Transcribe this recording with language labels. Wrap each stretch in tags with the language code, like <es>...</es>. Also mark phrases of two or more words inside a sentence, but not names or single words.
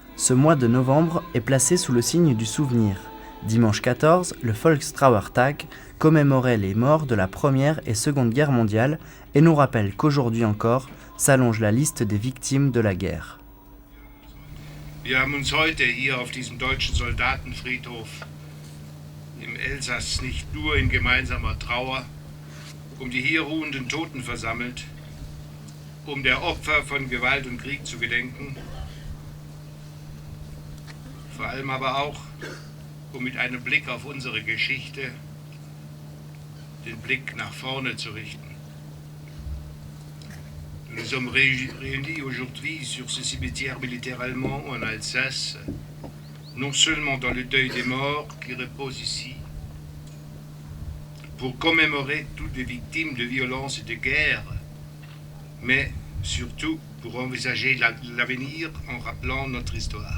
<fr>Ce mois de novembre est placé sous le signe du souvenir. Dimanche 14, le Volkstrauertag commémorait les morts de la Première et Seconde Guerre mondiale et nous rappelle qu'aujourd'hui encore s'allonge la liste des victimes de la guerre.</fr> <de>Wir haben uns heute hier auf diesem deutschen Soldatenfriedhof im Elsass nicht nur in gemeinsamer Trauer die hier ruhenden Toten versammelt, der Opfer von Gewalt und Krieg zu gedenken, vor allem aber auch, mit einem Blick auf unsere Geschichte den Blick nach vorne zu richten.</de> <fr>Nous sommes réunis aujourd'hui sur ce cimetière militaire allemand en Alsace, non seulement dans le deuil des morts qui reposent ici, pour commémorer toutes les victimes de violences et de guerre, mais surtout pour envisager l'avenir en rappelant notre histoire.</fr>